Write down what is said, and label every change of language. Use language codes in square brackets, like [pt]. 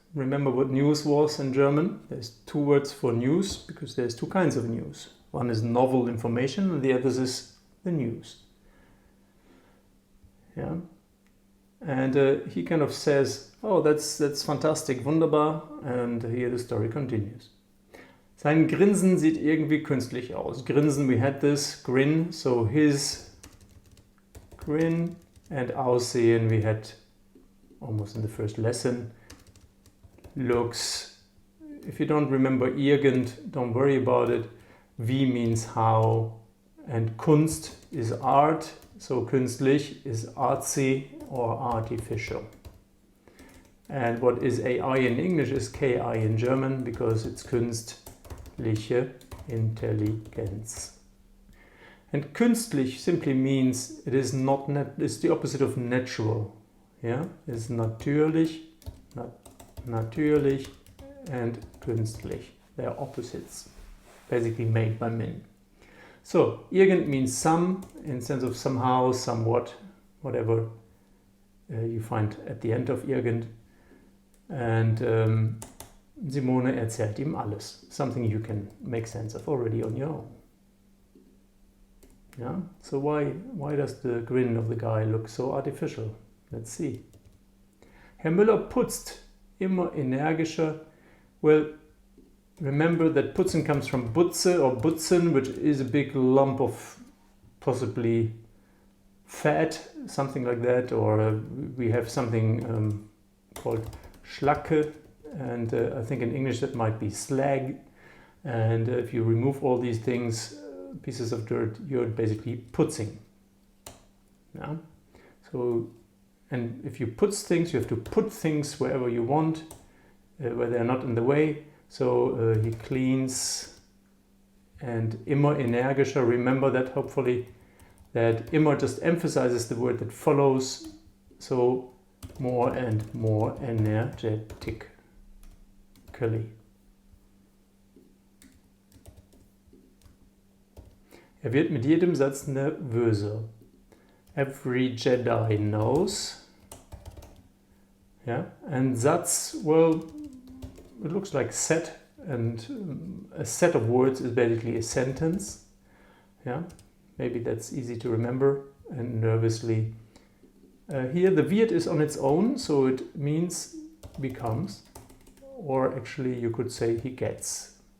[en] Remember what news was in German? There's two words for news, because there's two kinds of news. One is novel information and the other is the news. Yeah, and he kind of says, oh, that's fantastic, wunderbar, and here the story continues. [de] Sein Grinsen sieht irgendwie künstlich aus. [en] Grinsen, we had this, grin, so his grin, and Aussehen, we had almost in the first lesson, looks. If you don't remember irgend, don't worry about it. Wie means how, and Kunst is art, so künstlich is artsy or artificial. And what is AI in English is KI in German, because it's künstliche Intelligenz. And künstlich simply means it is not it's the opposite of natural. Yeah, it's natürlich, natürlich, and künstlich. They are opposites, basically made by men. So irgend means some, in sense of somehow, somewhat, whatever you find at the end of irgend. And Simone [de] erzählt ihm alles, [en] something you can make sense of already on your own. Yeah? So why does the grin of the guy look so artificial? Let's see. [de] Herr Müller putzt immer energischer. [en] Well, remember that putzen comes from Butze or Butzen, which is a big lump of possibly fat, something like that, or we have something called Schlacke, and I think in English that might be slag. And if you remove all these things, pieces of dirt, you're basically putzing. Yeah? So, and if you putz things, you have to put things wherever you want, where they're not in the way. So he cleans, and [de] immer energischer, [en] remember that hopefully, that immer just emphasizes the word that follows, so more and more energetically. [de] Wird mit jedem Satz nervöser. [en] Every Jedi knows. Yeah, and Satz, well, it looks like set, and a set of words is basically a sentence. Yeah, maybe that's easy to remember. And nervously. Here the wird is on its own, so it means becomes, or actually you could say he gets.